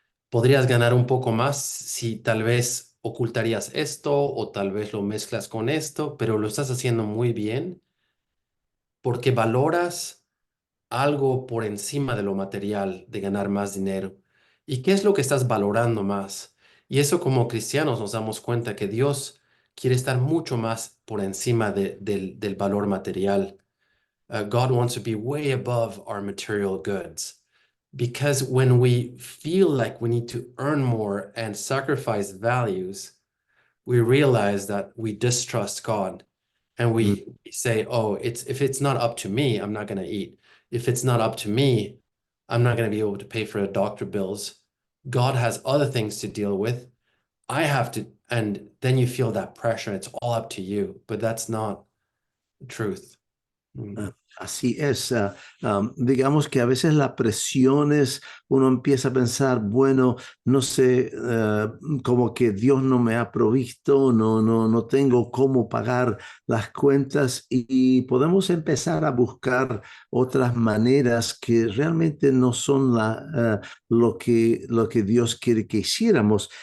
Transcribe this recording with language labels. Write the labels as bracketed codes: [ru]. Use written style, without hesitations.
[es] Podrías ganar un poco más si tal vez ocultarías esto o tal vez lo mezclas con esto, pero lo estás haciendo muy bien porque valoras algo por encima de lo material, de ganar más dinero. ¿Y qué es lo que estás valorando más? Y eso como cristianos nos damos cuenta que Dios quiere estar mucho más por encima del valor material. [en] God wants to be way above our material goods. Because when we feel like we need to earn more and sacrifice values, we realize that we distrust God and we say, oh, if it's not up to me, I'm not going to eat. If it's not up to me, I'm not going to be able to pay for the doctor bills. God has other things to deal with. I have to, and then you feel that pressure. It's all up to you, but that's not the truth. [es] Así es, digamos que a veces las presiones, uno empieza a pensar, bueno, no sé, como que Dios no me ha provisto, no tengo cómo pagar las cuentas y podemos empezar a buscar otras maneras que realmente no son lo que Dios quiere que hiciéramos.